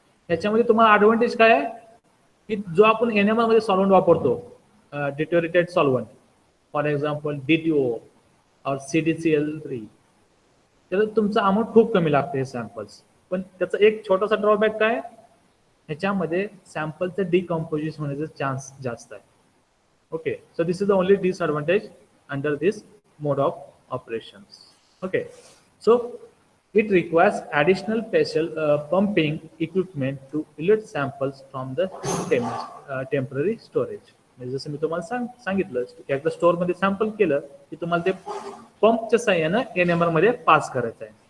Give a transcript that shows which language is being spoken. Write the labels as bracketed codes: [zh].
[mr] ह्याच्यामध्ये तुम्हाला ॲडव्हान्टेज काय आहे की जो आपण एनएमआर मध्ये सॉल्व्हंट वापरतो, deteriorated solvent, for example DTO और CDCl3, त्याला तुमचं अमाऊंट खूप कमी लागते हे सॅम्पल्स. पण त्याचा एक छोटासा ड्रॉबॅक काय, ह्याच्यामध्ये सॅम्पलचं डिकम्पोजिशन होण्याचा चान्स जास्त आहे. [en] Okay. So this is the only disadvantage under this mode of operations. Okay. So it requires additional special pumping equipment to elute samples from the temporary storage. [mr] म्हणजे जसं मी तुम्हाला सांगितलं, एकदा स्टोअर मध्ये सॅम्पल केलं की तुम्हाला ते पंपच्या साह्यानं एनएमआर मध्ये पास करायचं आहे.